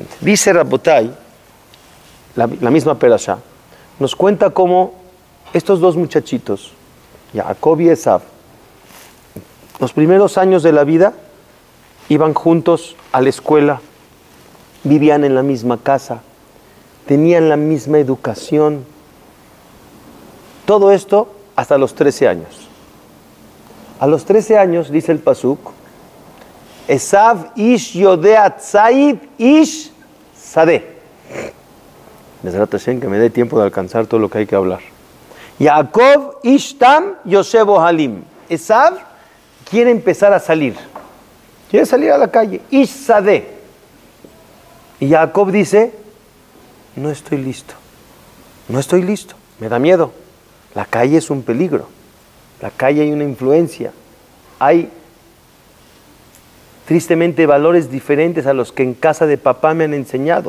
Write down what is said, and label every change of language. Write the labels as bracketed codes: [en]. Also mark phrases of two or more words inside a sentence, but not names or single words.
[es] Dice Rabotai, la misma perashá, nos cuenta cómo estos dos muchachitos, Jacob y Esav, los primeros años de la vida, iban juntos a la escuela, vivían en la misma casa, tenían la misma educación. Todo esto hasta los 13 años. A los 13 años, dice el pasuk, [he] עשו איש יודע ציד איש שדה. בעזרת השם, [es] que me dé tiempo de alcanzar todo lo que hay que hablar. [he] יעקב איש תם יושב אהלים. [es] Esav quiere empezar a salir. Quiere salir a la calle. [he] איש שדה. [es] Y Jacob dice, no estoy listo. No estoy listo. Me da miedo. La calle es un peligro. La calle hay una influencia. Hay, tristemente, valores diferentes a los que en casa de papá me han enseñado.